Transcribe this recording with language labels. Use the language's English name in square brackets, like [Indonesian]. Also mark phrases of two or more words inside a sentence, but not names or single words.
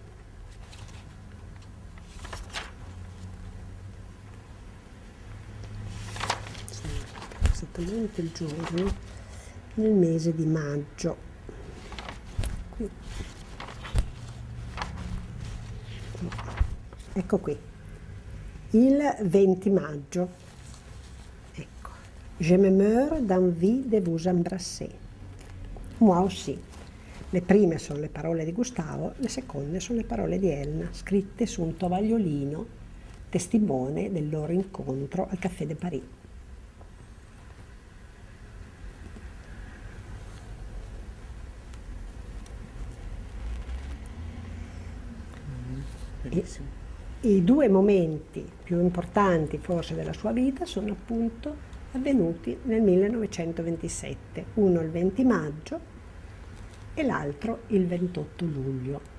[Italian] Esattamente il giorno, nel mese di maggio. Qui. Ecco qui, il 20 maggio. Ecco. [French] Je me meurs d'envie de vous embrasser. Moi aussi. [Italian] Le prime sono le parole di Gustavo, le seconde sono le parole di Elna, scritte su un tovagliolino, testimone del loro incontro al Café de Paris. I due momenti più importanti forse della sua vita sono appunto avvenuti nel 1927, uno il 20 maggio e l'altro il 28 luglio.